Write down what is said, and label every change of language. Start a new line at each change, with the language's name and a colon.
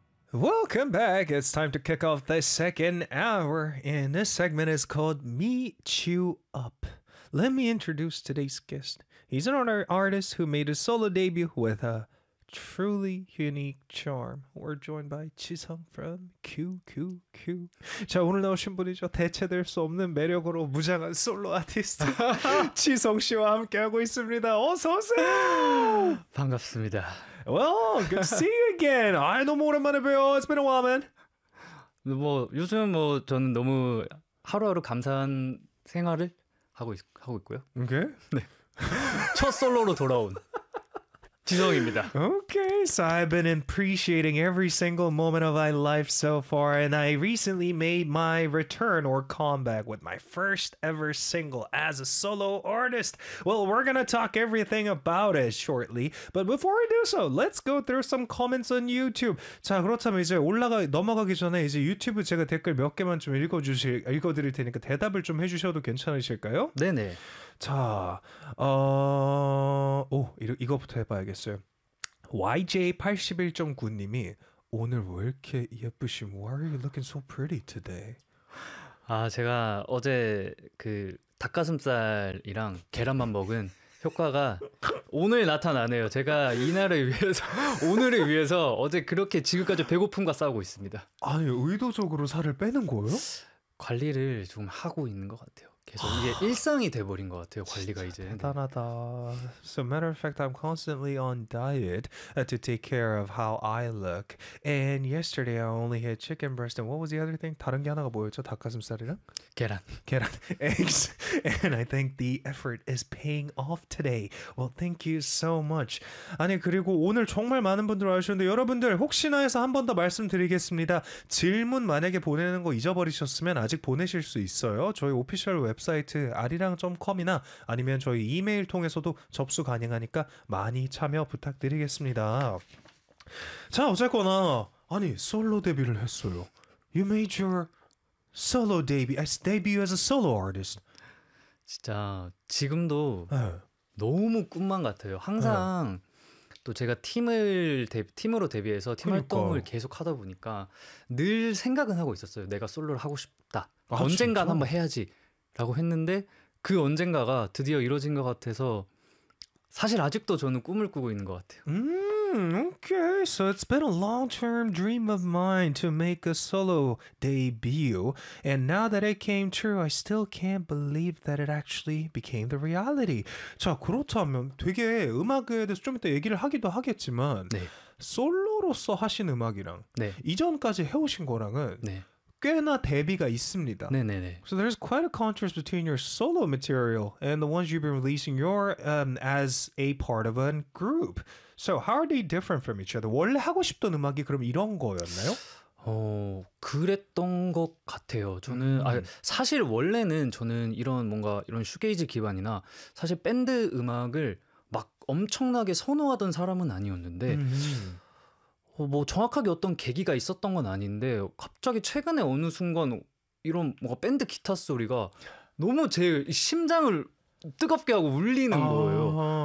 English: Welcome back. It's time to kick off the second hour, and this segment is called Meet You Up. Let me introduce today's guest. He's an artist who made his solo debut with a truly unique charm. We're joined by Jisung from QQQ.
Korean: 자, 오늘 나오신 분이죠. 대체될 수 없는 매력으로 무장한 솔로 아티스트 지성 씨와 함께하고 있습니다. 어서 오세요. 반갑습니다.
English: Well, good to see you again.
Korean: 아, 너무 오랜만에 봬요.
English: It's been a while, man.
Korean: 뭐 요즘 뭐 저는 너무 하루하루 감사한 생활을 하고 있고요. 오케이. 네. 첫 솔로로 돌아온 지성입니다.
English: Okay, so I've been appreciating every single moment of my life so far, and I recently made my return or comeback with my first ever single as a solo artist. Well, we're gonna talk everything about it shortly, but before we do so, let's go through some comments on YouTube.
Korean: 자, 그렇다면 이제 넘어가기 전에 이제 유튜브 제가 댓글 몇 개만 좀 읽어드릴 테니까 대답을 좀 해주셔도 괜찮으실까요? 네네. 자, 이거부터 해봐야겠어요. YJ81.9님이 오늘 왜 이렇게 예쁘심?
English: Why are you looking so pretty today?
Korean: 아, 제가 어제 그 닭가슴살이랑 계란만 먹은 효과가 오늘 나타나네요. 제가 이날을 위해서, 오늘을 위해서 어제 그렇게 지금까지 배고픔과 싸우고 있습니다. 아니, 의도적으로 살을 빼는 거예요? 관리를 좀 하고 있는 것 같아요. 계속 이게 일상이 돼버린 것 같아요. 관리가 이제 대단하다.
English: So matter of fact, I'm constantly on diet to take care of how I look. And yesterday, I only had chicken breast. And what was the other thing?
Korean: 다른 게 하나가 뭐였죠? 닭가슴살이랑 계란,
English: eggs. And I think the effort is paying off today. Well, thank you so much.
Korean: 아니 그리고 오늘 정말 많은 분들 와주셨는데 여러분들 혹시나 해서 한 번 더 말씀드리겠습니다. 질문 만약에 보내는 거 잊어버리셨으면 아직 보내실 수 있어요. 저희 오피셜 웹사이트 아리랑.com이나 아니면 저희 이메일 통해서도 접수 가능하니까 많이 참여 부탁드리겠습니다. 자, 어쨌거나 아니 솔로 데뷔를 했어요.
English: You made your solo debut as a solo artist.
Korean: 진짜 지금도 네. 너무 꿈만 같아요. 항상 네. 또 제가 팀으로 데뷔해서 팀 그러니까. 활동을 계속 하다 보니까 늘 생각은 하고 있었어요. 내가 솔로를 하고 싶다. 아, 언젠간 진짜? 한번 해야지. 라고 했는데 그 언젠가가 드디어 이루어진 것 같아서 사실 아직도 저는 꿈을 꾸고 있는 것 같아요.
English: Okay, so it's been a long-term dream of mine to make a solo debut. And now that it came true, I still can't believe that it actually became the reality.
Korean: 자, 그렇다면 되게 음악에 대해서 좀 이따 얘기를 하기도 하겠지만 네. 솔로로서 하신 음악이랑 네. 이전까지 해오신 거랑은 네. 꽤나 대비가 있습니다. 네네네.
English: So there's quite a contrast between your solo material and the ones you've been releasing. You're as a part of a group. So how are they different from each other?
Korean: 원래 하고 싶던 음악이 그럼 이런 거였나요? 그랬던 것 같아요. 저는 사실 원래는 저는 이런 뭔가 이런 슈게이지 기반이나 사실 밴드 음악을 막 엄청나게 선호하던 사람은 아니었는데 뭐 정확하게 어떤 계기가 있었던 건 아닌데 갑자기 최근에 어느 순간 이런 뭔가 밴드 기타 소리가 너무 제 심장을 뜨겁게 하고 울리는 거예요.